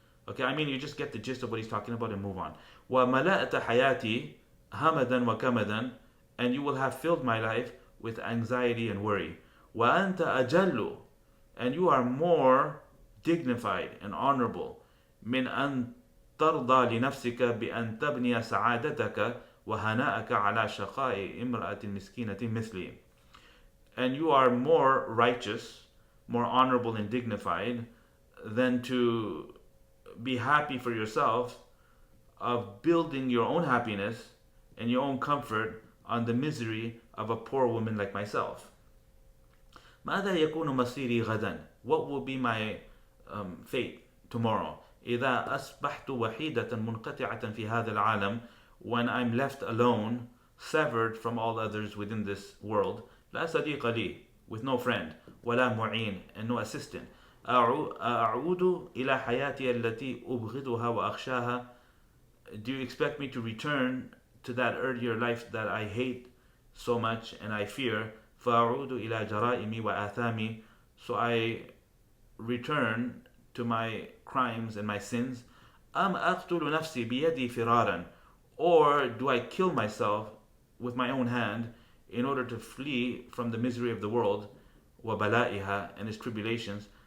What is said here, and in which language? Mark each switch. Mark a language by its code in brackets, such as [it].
[en] Okay, I mean, you just get the gist of what he's talking about and move on. [ar] وَمَلَأْتَ حَيَاتِي هَمَدًا وَكَمَدًا, [en] and you will have filled my life with anxiety and worry. [ar] وَأَنْتَ أَجَلُّ, [en] and you are more dignified and honorable. [ar] مِنْ أَنْ ترضى لنفسك بأن تبني سعادتك وهناءك على شقاء امرأة مسكينة مثلي. [en] And you are more righteous, more honorable and dignified than to be happy for yourself of building your own happiness and your own comfort on the misery of a poor woman like myself. [ar] ماذا يكون مصيري غدا? [en] What will be my fate tomorrow? [ar] إذا أصبحت وحيدة منقطعة في هذا العالم, [en] when I'm left alone, severed from all others within this world, [ar] لا صديق لي, [en] with no friend, [ar] ولا معين, [en] and no assistant, [ar] أعود إلى حياتي التي أبغضها وأخشاها. [en] Do you expect me to return to that earlier life that I hate so much and I fear? [ar] فأعود إلى جرائمي وآثامي, [en] so I return to my crimes and my sins. [ar] أم أقتل نفسي بيدي فرارا, [en] or do I kill myself with my own hand in order to flee from the misery of the world, [ar] وبلائها, [en] and its tribulations.